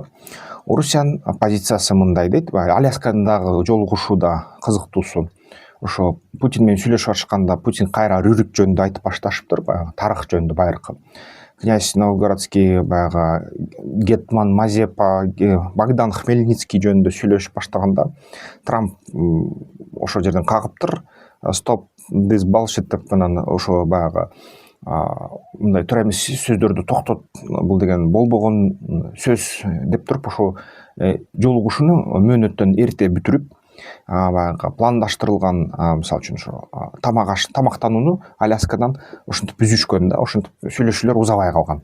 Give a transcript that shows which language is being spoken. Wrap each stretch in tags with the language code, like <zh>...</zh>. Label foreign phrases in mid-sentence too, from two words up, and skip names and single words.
<ky>Орусиянын позициясы мындай дейт, Аляскадагы жолугушууда кызыктуусу, ошо Путин менен сүйлөшүп атышканда Путин кайра Рюрик жөнүндө айтып башташыптыр, баягы тарых жөнүндө байыркы. Князь Новгородский, баягы Гетман Мазепа, Богдан Хмельницкий жөнүндө сүйлөшүп баштаганда Трамп ошол жерден кагыптыр.</ky> <en>Stop this bullshit</en> <ky>деп анан ошо баягы мындай туура эмес сөздөрдү токтот, бул деген болбогон сөз деп туруп ошо жолугушууну мөөнөттөн эрте бүтүрүп, баягы пландаштырылган, мисалы үчүн ошо тамактанууну Аляскадан ошентип үзүшкөн да, ошентип сүйлөшүүлөр узабай калган.</ky>